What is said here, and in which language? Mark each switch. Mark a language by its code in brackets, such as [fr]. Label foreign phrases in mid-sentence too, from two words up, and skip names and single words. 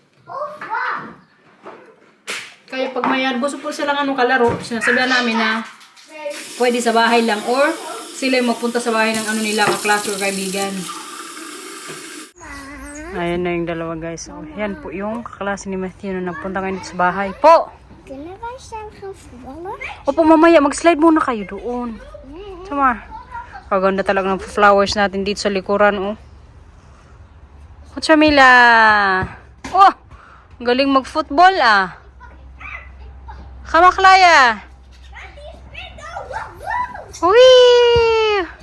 [tl] Kaya pag may gusto po silang kalaro, sinasabihan namin na pwede sa bahay lang or sila yung magpunta sa bahay ng nila, kaklase or kaibigan. Ayan na yung dalawa guys. So, yan po yung kaklase ni Matthew na nagpunta ngayon sa bahay. Po! [nl] Kunnen wij zijn gaan voetballen? [tl] Opo, mamaya, mag-slide muna kayo doon. Sama. Kaganda talaga ng flowers natin dito sa likuran, oh. O, Chamila. Oh, ang galing mag-football, ah. Kamaklaya. Uy!